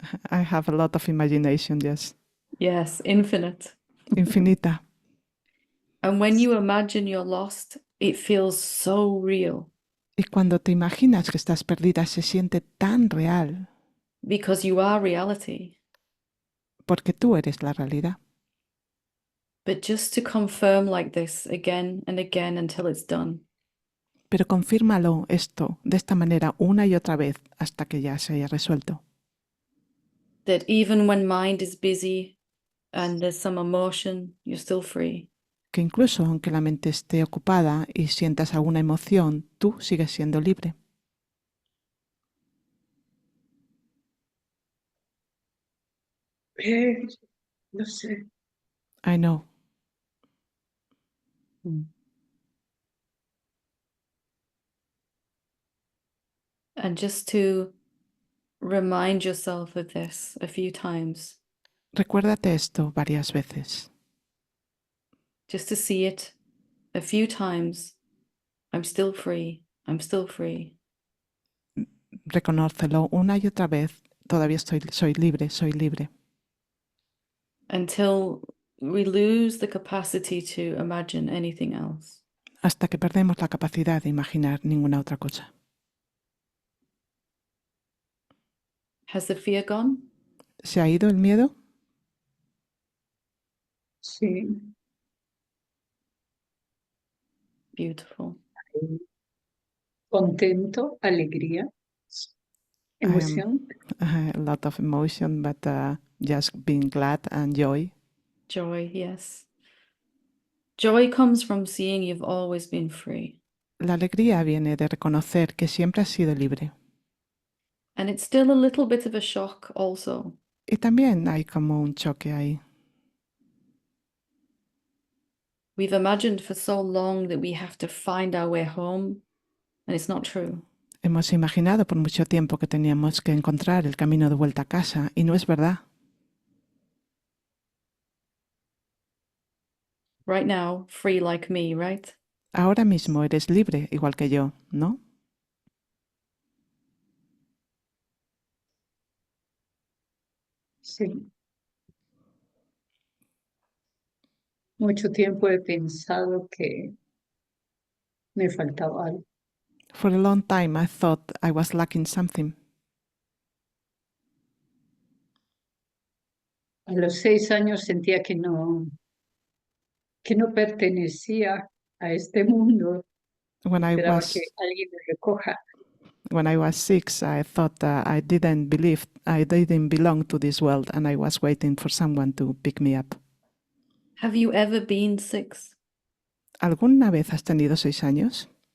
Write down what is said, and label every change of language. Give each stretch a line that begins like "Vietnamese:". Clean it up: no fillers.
English: I have a lot of imagination, yes. Yes, infinite.
Spanish: Infinita.
English: And when you imagine you're lost, it feels so real
Spanish: Y cuando te imaginas que estás perdida se siente tan real
English: because you are reality.
Spanish: porque tú eres la realidad.
English: But just to confirm like this again and again until it's done.
Spanish: Pero confírmalo esto de esta manera una y otra vez hasta que ya se haya resuelto.
English: That even when mind is busy and there's some emotion, you're still free.
Spanish: Que incluso aunque la mente esté ocupada y sientas alguna emoción, tú sigues siendo libre. No sé.
English: I know. And just to remind yourself of this a few times,
Spanish: Recuérdate esto varias veces.
English: just to see it a few times. I'm still free. I'm still free.
Spanish: Reconócelo una y otra vez. Todavía soy libre, soy libre.
English: Until we lose the capacity to imagine anything else.
Spanish: Hasta que perdemos la capacidad de imaginar ninguna otra cosa.
English: Has the fear gone?
Spanish: ¿Se ha ido el miedo? Sí.
English: Beautiful.
Spanish: Contento, alegría, emoción.
English: A lot of emotion, but just being glad and joy. Joy, yes. Joy comes from seeing you've always been free.
Spanish: La alegría viene de reconocer que siempre has sido libre.
English: And it's still a little bit of a shock also.
Spanish: Y también hay como un choque ahí.
English: We've imagined for so long that we have to find our way home, and it's not true.
Spanish: Hemos imaginado por mucho tiempo que teníamos que encontrar el camino de vuelta a casa, y no es verdad.
English: Right now, free like me, right?
Spanish: Ahora mismo eres libre, igual que yo, ¿no? Sí. Mucho tiempo he pensado que me faltaba algo.
English: For a long time I thought I was lacking something.
Spanish: A los 6 años sentía que no pertenecía a este mundo.
English: When I
Spanish: Esperaba que
English: was
Spanish: alguien me recoja.
English: when I was 6, I thought I didn't belong to this world, and I was waiting for someone to pick me up. Have you ever been 6?
Spanish: ¿Alguna vez has tenido 6 años?